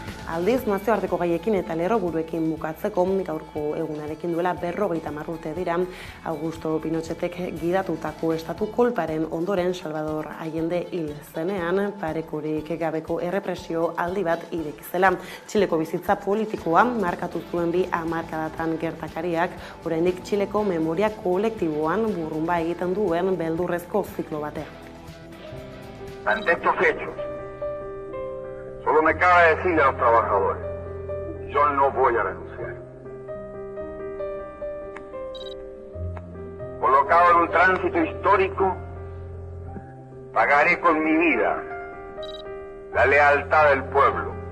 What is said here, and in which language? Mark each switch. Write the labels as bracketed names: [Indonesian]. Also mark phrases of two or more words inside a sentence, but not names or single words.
[Basque] Aldiz, nazioarteko gaiekin eta lerroburuekin bukatzeko gaurko egunarekin duela 50 urte dira, Augusto Pinochetek gidatutako estatu kolparen ondoren Salvador Allende hil zenean, parekorik gabeko errepresio aldi bat ireki zela. Txileko bizitza politikoa markatu zuen 2 hamarkadatan gertakariak, oraindik Txileko memoria kolektiboan burrunba egiten duen beldurrezko ziklo batean. [Spanish] Ante estos hechos, solo me cabe decirle a los trabajadores, yo no voy a renunciar. Colocado en un tránsito histórico, pagaré con mi vida la lealtad del pueblo.